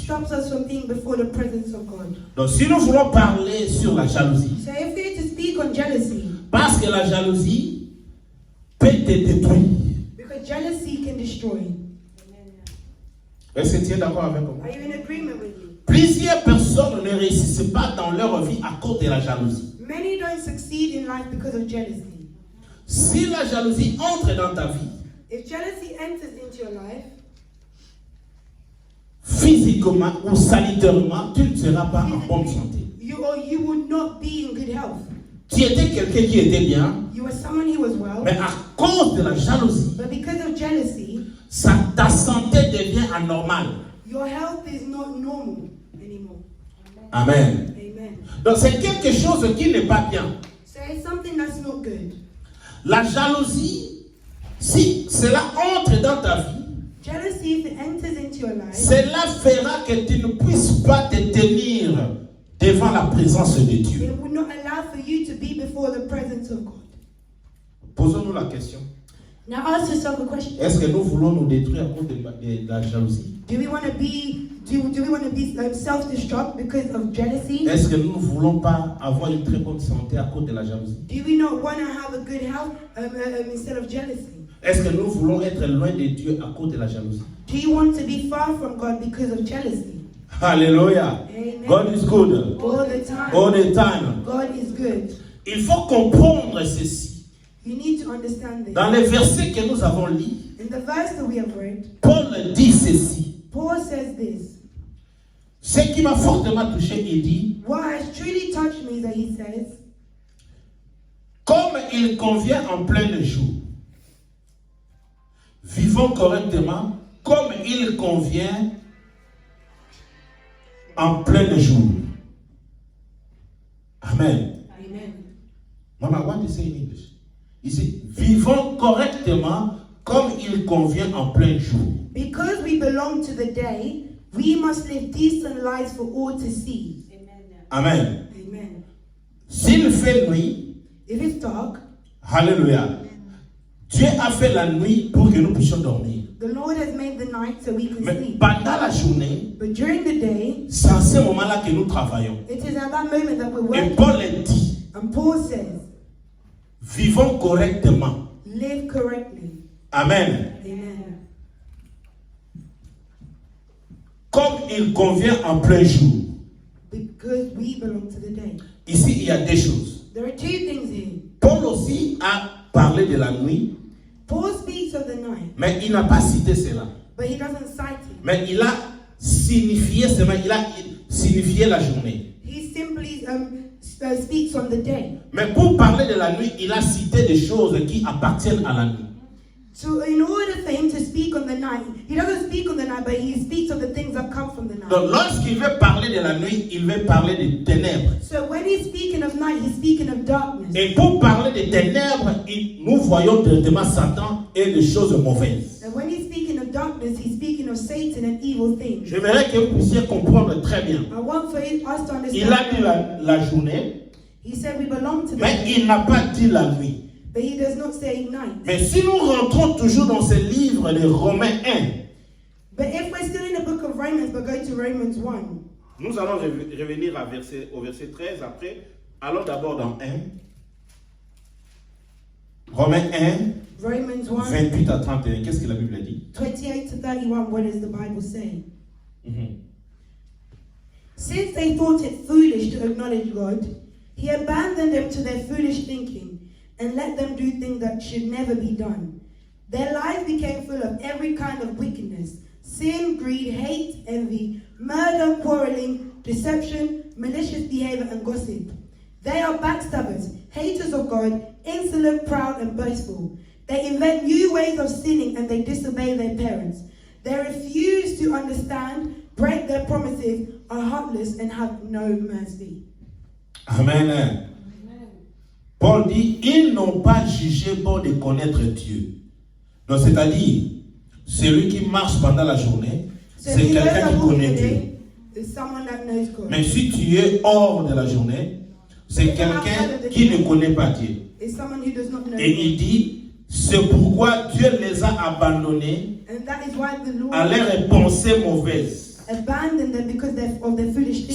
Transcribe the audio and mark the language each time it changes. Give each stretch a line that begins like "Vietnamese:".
English: stops us from being before the presence of God.
French: Donc, si nous voulons parler sur la jalousie,
English: So if we're to speak on jealousy,
French: parce que la jalousie peut te détruire.
English: because jealousy can destroy.
French: Est-ce que tu es d'accord avec moi?
English: Are you in agreement with me?
French: Plusieurs personnes ne réussissent pas dans leur vie à cause de la jalousie.
English: Many don't succeed in life because of jealousy.
French: Si la jalousie entre dans ta vie,
English: If jealousy enters into your life,
French: physiquement ou sanitairement, tu ne seras pas en bonne santé.
English: you will not be in good health.
French: Tu étais quelqu'un qui était bien,
English: You were someone who was well,
French: mais à cause de la jalousie,
English: but because of jealousy,
French: ta santé devient anormale.
English: your health is not normal anymore. Amen. Amen.
French: Donc c'est quelque chose qui n'est pas bien.
English: So it's something that's not good.
French: La jalousie, si cela entre dans ta vie,
English: Jealousy, if it enters into your life,
French: cela fera que tu ne puisses pas te tenir devant la présence de Dieu.
English: it will not allow for you to be before the presence of God.
French: Posons-nous la question.
English: Now ask yourself a question.
French: Est-ce que nous voulons nous détruire à cause de la jalousie?
English: Do we want to be self-destruct because of jealousy?
French: Est-ce que nous ne voulons pas avoir une très bonne santé à cause de la jalousie?
English: Do we not want to have a good health instead of jealousy?
French: Est-ce que nous voulons être loin de Dieu à cause de la jalousie?
English: Do you want to be far from God because of jealousy? Alléluia. Amen. God is good. All the time. All the time. God is good.
French: Il faut comprendre ceci.
English: You need to understand this.
French: Dans les versets que nous avons lus,
English: In the verse that we have read,
French: Paul dit ceci.
English: Paul says this.
French: Ce qui m'a fortement touché, il dit,
English: What has truly touched me is that he says,
French: comme il convient en plein jour, vivons correctement comme il convient en plein jour. Amen. Amen.
English: Mama, what do you say in English?
French: Il dit, vivons correctement comme il convient en plein jour.
English: Because we belong to the day, we must live decent lives for all to see. Amen. Amen.
French: S'il fait nuit,
English: If it's dark,
French: alléluia, Dieu a fait la nuit pour que nous puissions dormir.
English: the Lord has made the night so we can
French: Mais
English: sleep.
French: pendant la journée,
English: But during the day,
French: c'est à ce moment-là que nous travaillons.
English: it is at that moment that we're
French: Et
English: working.
French: Paul dit,
English: And Paul says,
French: vivons correctement.
English: live correctly. Amen. Amen.
French: Comme il convient en plein jour.
English: Because we belong to the day.
French: Ici, il y a deux choses.
English: There are two things here.
French: Paul aussi a parlé de la nuit,
English: Paul speaks of the night,
French: mais il n'a pas cité cela.
English: but he doesn't cite it.
French: Mais il a signifié seulement, il a signifié la journée.
English: He simply speaks on the day.
French: Mais pour parler de la nuit, il a cité des choses qui appartiennent à la nuit.
English: So in order for him to speak on the night, he doesn't speak on the night, but he speaks of the things that come from the night.
French: Donc lorsqu'il veut parler de la nuit, il veut parler des ténèbres.
English: So when he's speaking of night, he's speaking of darkness.
French: Et pour parler des ténèbres, nous voyons directement Satan et des choses mauvaises.
English: And when he's speaking of darkness, he's speaking of Satan and evil things.
French: J'aimerais que vous puissiez comprendre très bien.
English: I want for us to understand.
French: Il a dit la journée,
English: He said we belong to the
French: mais
English: night,
French: il n'a pas dit la nuit.
English: but he does not say night.
French: Mais si nous rentrons toujours dans ce livre de Romains 1,
English: But if we're still in the book of Romans, but go to Romans 1.
French: nous allons revenir au verset 13 après. Allons d'abord dans 1. Romains 1,
English: Romans 1,
French: 28 à 31. Qu'est-ce que la Bible dit?
English: 28 to 31, what does the Bible say? Since they thought it foolish to acknowledge God, he abandoned them to their foolish thinking and let them do things that should never be done. Their lives became full of every kind of wickedness, sin, greed, hate, envy, murder, quarreling, deception, malicious behavior, and gossip. They are backstabbers, haters of God, insolent, proud, and boastful. They invent new ways of sinning and they disobey their parents. They refuse to understand, break their promises, are heartless, and have no mercy. Amen.
French: Paul dit, ils n'ont pas jugé bon de connaître Dieu. Donc c'est-à-dire, celui qui marche pendant la journée,
English: So
French: c'est
English: he knows
French: quelqu'un
English: that
French: qui
English: walking
French: connaît Dieu.
English: today is someone that knows God.
French: Mais si tu es hors de la journée, c'est quelqu'un qui ne connaît pas Dieu.
English: It's someone who does not know
French: Et
English: God.
French: il dit, c'est pourquoi Dieu les a abandonnés
English: And that is why the Lord
French: à leurs pensées mauvaises.
English: abandoned them because of their foolish thinking.